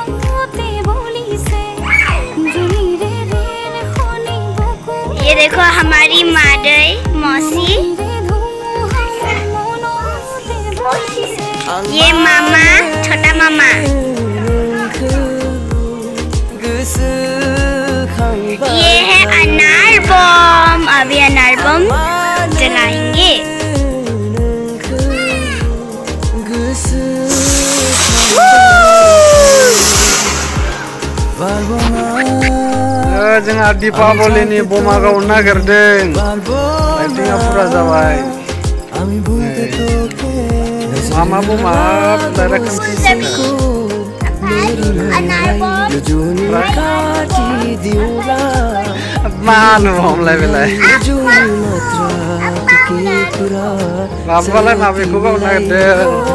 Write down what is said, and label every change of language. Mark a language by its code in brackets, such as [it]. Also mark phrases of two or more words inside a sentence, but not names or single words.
[hi] ये देखो हमारी मादर मौसी, ये मामा, छोटा मामा। ये है अनार बम, अभी अनार बम जलाएंगे। [brx] जोंहा दीपावलिनि बमा गावनो नागिरदों। लाइटिंआ फुरा जाबाय। मामा बमा डाइरेक्ट मानो हमलाय बेलाय बाबालाय माबेखौ गावनो नागिरदों।